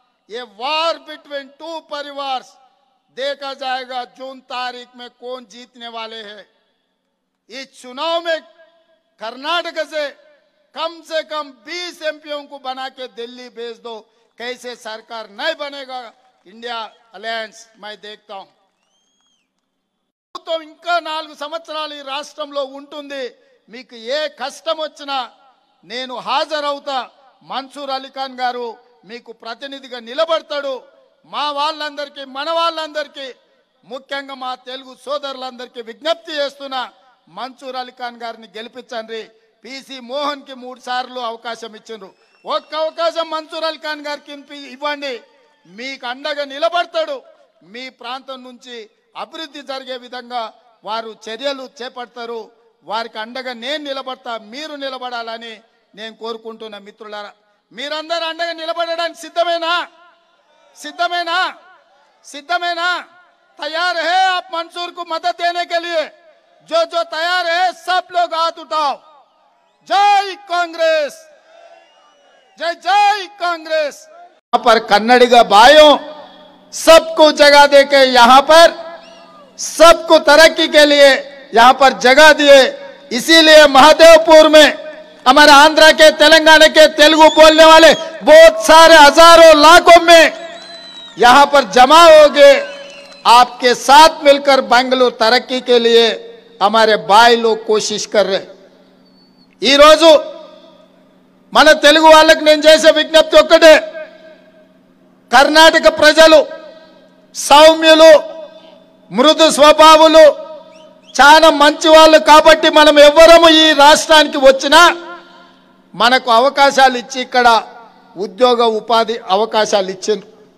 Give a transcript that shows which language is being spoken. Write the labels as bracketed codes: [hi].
[hi] ये [en] war between two [hi] परिवार, देखा जाएगा जून तारीख में कौन जीतने वाले हैं। इस चुनाव में कर्नाटक से कम 20 एमपीओं को बना के दिल्ली भेज दो, कैसे सरकार नहीं बनेगा इंडिया अलायंस, मैं देखता हूं। [te] तो ఇంకా 4 సంవత్సరాలు ఈ రాష్ట్రంలో ఉంటుంది, మీకు ఏ కష్టం వచ్చినా నేను హాజరవుతా। మన్సూర్ అలీ ఖాన్ గారు మీకు ప్రతినిధిగా నిలబడతాడు। మా వాళ్ళందరికీ, మన వాళ్ళందరికీ, ముఖ్యంగా మా తెలుగు సోదరులందరికీ విజ్ఞప్తి చేస్తున్నా, మన్సూర్ అలీ ఖాన్ గారిని గెలిపించండి। పీసీ మోహన్ కి 3 సార్లు అవకాశం ఇచ్చిండ్రు, ఒక్క అవకాశం మన్సూర్ అలీ ఖాన్ గారికి ఇవ్వండి, మీకు అండగా నిలబడతాడు। మీ ప్రాంతం నుంచి అభివృద్ధి జరిగే విధంగా వారు చర్యలు చేపడతారు, వారికి అండగా నేను నిలబడతా, మీరు నిలబడాలని నేను కోరుకుంటున్నా। మిత్రులారా, మీరందరూ అండగా నిలబడడానికి సిద్ధమేనా? सिद्धमेना? सिद्धमेना? [hi] तैयार है आप मंसूर को मदद देने के लिए? जो जो तैयार है सब लोग हाथ उठाओ। जय कांग्रेस, जय जय कांग्रेस। यहाँ पर कन्नड़िगा भाइयों सबको जगह देके यहाँ पर सबको तरक्की के लिए यहाँ पर जगह दिए। इसीलिए महादेवपुर में हमारे आंध्र के, तेलंगाना के तेलुगु बोलने वाले बहुत सारे हजारों लाखों में यहाँ पर जमा हो गए। आपके साथ मिलकर बेंगलुरु तरक्की के लिए हमारे भाई लोग कोशिश कर रहे। [te] ఈ రోజు మన తెలుగు వాళ్ళకి నేను చేసే విజ్ఞప్తి ఒక్కటే, కర్ణాటక ప్రజలు సౌమ్యులు, మృదు స్వభావులు, చాలా మంచి వాళ్ళు కాబట్టి మనం ఎవ్వరము ఈ రాష్ట్రానికి వచ్చినా మనకు అవకాశాలు ఇచ్చి ఇక్కడ ఉద్యోగ ఉపాధి అవకాశాలు ఇచ్చిండ్రు।